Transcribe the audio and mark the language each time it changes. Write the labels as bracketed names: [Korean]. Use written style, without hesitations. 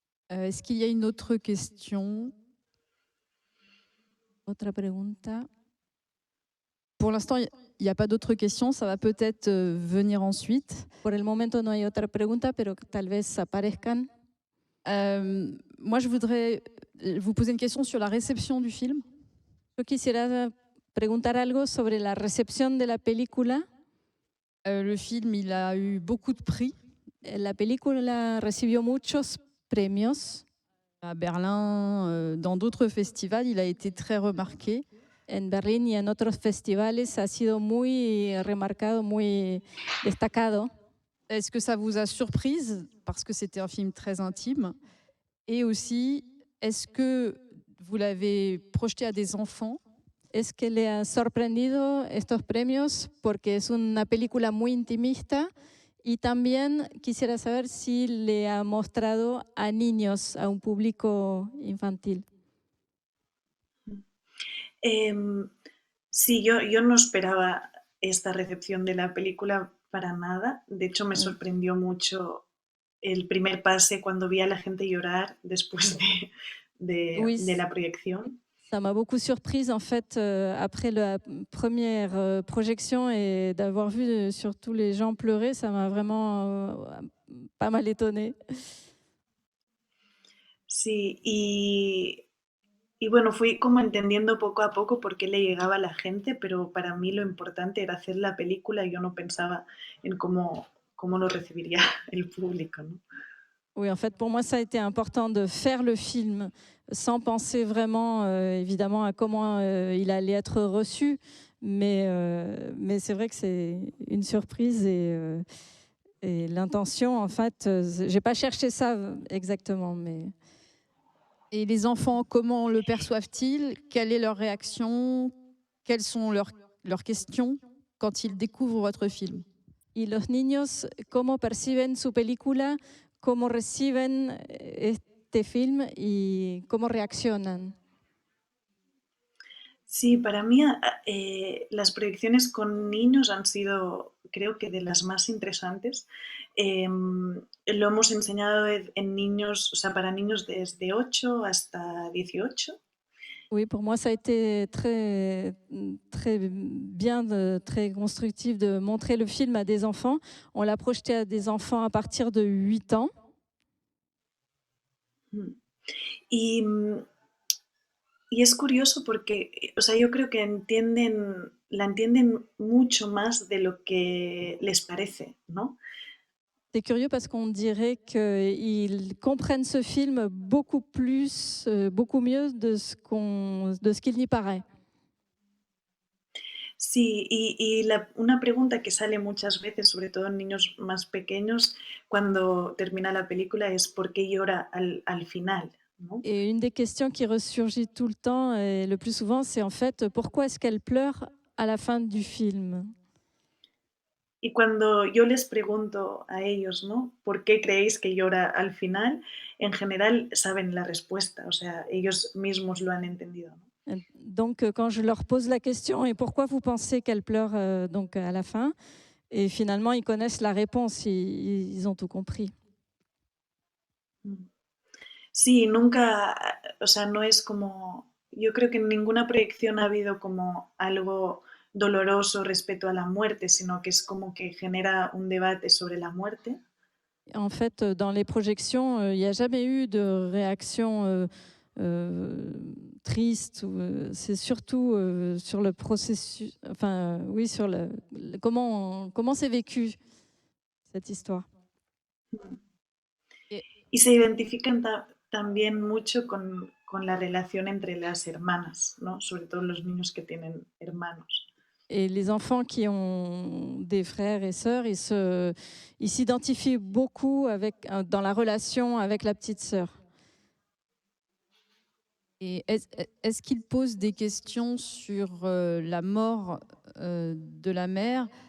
[French] Est-ce qu'il y a une autre question? [Spanish] Otra pregunta. [French] Pour l'instant, il n'y a pas d'autres questions. Ça va peut-être venir ensuite. [Spanish] Por el momento no hay otra pregunta, pero tal vez aparezcan. [French] Moi, je voudrais vous poser une question sur la réception du film. [Spanish] Yo quisiera preguntar algo sobre la recepción de la película. [French] Le film, il a eu beaucoup de prix. [Spanish] La película recibió muchos premios. [French] À Berlin, dans d'autres festivals, il a été très remarqué. [Spanish] En Berlín y en otros festivales ha sido muy remarcado, muy destacado. [French] Est-ce que ça vous a surprise parce que c'était un film très intime? Et aussi, est-ce que vous l'avez projeté à des enfants? [Spanish] Es que le ha sorprendido estos premios porque es una película muy intimista y también quisiera saber si le ha mostrado a niños, a un público infantil. Sí, yo no esperaba esta recepción de la película para nada. De hecho, me sorprendió mucho el primer pase cuando vi a la gente llorar después de la proyección. [French] Ça m'a beaucoup surprise en fait après la première projection et d'avoir vu surtout les gens pleurer, ça m'a vraiment pas mal étonnée. [Spanish] Sí, y bueno, fui como entendiendo poco a poco por qué le llegaba a la gente, pero para mí lo importante era hacer la película y yo no pensaba en cómo lo recibiría el público, ¿no? [French] Oui, en fait, pour moi, ça a été important de faire le film sans penser vraiment, évidemment, à comment il allait être reçu. Mais c'est vrai que c'est une surprise et l'intention, en fait, je n'ai pas cherché ça exactement. Mais... Et les enfants, comment le perçoivent-ils? Quelle est leur réaction? Quelles sont leurs questions quand ils découvrent votre film? [Spanish] Y los niños, ¿cómo perciben su película? ¿Cómo reciben este film y cómo reaccionan? Sí, para mí las proyecciones con niños han sido, creo que, de las más interesantes. Lo hemos enseñado en niños, o sea, para niños desde 8 hasta 18. [French] Oui, pour moi, ça a été très, très bien, très constructif de montrer le film à des enfants. On l'a projeté à des enfants à partir de 8 ans. [Spanish] Y es curioso porque, o sea, yo creo que la entienden mucho más de lo que les parece, ¿no? [French] C'est curieux parce qu'on dirait qu'ils comprennent ce film beaucoup plus, beaucoup mieux de ce qu'il n'y paraît. [Spanish] Sí, una pregunta que sale muchas veces, sobre todo en niños más pequeños, cuando termina la película, es ¿por qué llora al final? ¿No? [French] Et une des questions qui ressurgit tout le temps et le plus souvent, c'est en fait pourquoi est-ce qu'elle pleure à la fin du film? [Spanish] Y cuando yo les pregunto a ellos, ¿no? ¿Por qué creéis que llora al final? En general saben la respuesta, o sea, ellos mismos lo han entendido, ¿no? [French] Donc, quand je leur pose la question, et pourquoi vous pensez qu'elle pleure donc à la fin? Et finalement, ils connaissent la réponse, ils ont tout compris. [Spanish] Sí, nunca, o sea, no es como, yo creo que en ninguna proyección ha habido como algo doloroso respecto a la muerte, sino que es como que genera un debate sobre la muerte. [French] En fait, dans les projections, il n'y a jamais eu de réaction triste. C'est surtout sur le processus, enfin oui, sur comment c'est vécu cette histoire. [Spanish] Y se identifican también mucho con la relación entre las hermanas, ¿no? Sobre todo los niños que tienen hermanos. [French] Et les enfants qui ont des frères et sœurs, ils s'identifient beaucoup dans la relation avec la petite sœur. Et est-ce qu'il pose des questions sur la mort de la mère?